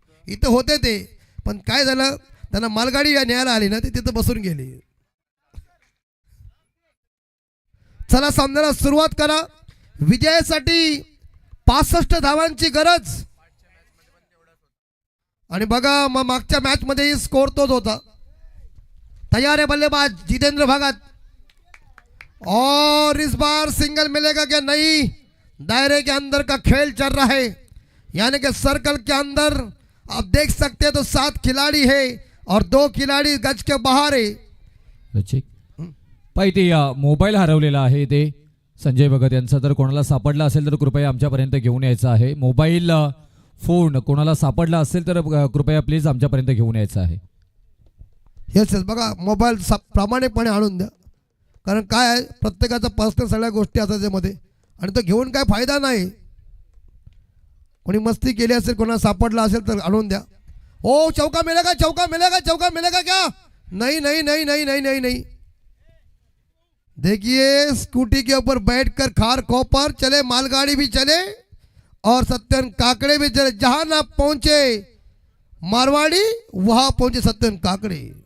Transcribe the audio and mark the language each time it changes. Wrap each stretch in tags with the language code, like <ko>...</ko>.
<mr>इथं होते ते पण काय झालं त्यांना मालगाडी न्यायला आली ना ते तिथं बसून गेली. चला सामन्याला सुरुवात करा. विजयासाठी 65 धावांची गरज. आणि बघा मग मागच्या मॅच मध्ये स्कोर तोच होता.</mr> <hi>तैयार है बल्लेबाज जितेंद्र भगत और इस बार सिंगल मिलेगा क्या नहीं. दायरे के अंदर का खेल चल रहा है यानी कि सर्कल के अंदर आप देख सकते हैं तो 7 खिलाड़ी है और 2 खिलाड़ी गज के बाहर है.</hi> <mr>पाहिजे मोबाईल हरवलेला आहे ते संजय भगत यांचा. जर कोणाला सापडला असेल तर कृपया आमच्यापर्यंत घेऊन यायचा आहे. मोबाईल फोन कोणाला सापडला असेल तर कृपया प्लीज आमच्यापर्यंत घेऊन यायचं आहे. येस येस, बघा मोबाईल प्रामाणिकपणे आणून द्या, कारण काय आहे प्रत्येकाचा पर्सनल सगळ्या गोष्टी असतात त्यामध्ये, आणि तो घेऊन काय फायदा नाही. कोणी मस्ती केली असेल, कोणाला सापडला असेल तर आणून द्या.</mr> <hi>ओ चौका मिलेगा, चौका मिलेगा, चौका मिलेगा क्या? नहीं नहीं नहीं नहीं नहीं नहीं नहीं. देखिए स्कूटी के ऊपर बैठकर खार खोपर चले, मालगाड़ी भी चले और सत्यन काकड़े भी चले. जहां ना पहुंचे मारवाड़ी वहां पहुंचे सत्यन काकड़े.</hi>